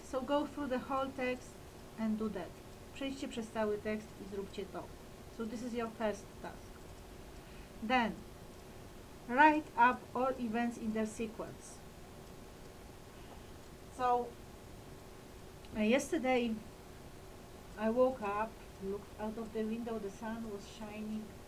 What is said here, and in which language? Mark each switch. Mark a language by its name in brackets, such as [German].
[English] So go through the whole text and do that. [Polish] Przejdźcie przez cały tekst i zróbcie to. [English] So this is your first task. Then, write up all events in their sequence. So, yesterday I woke up, looked out of the window, the sun was shining.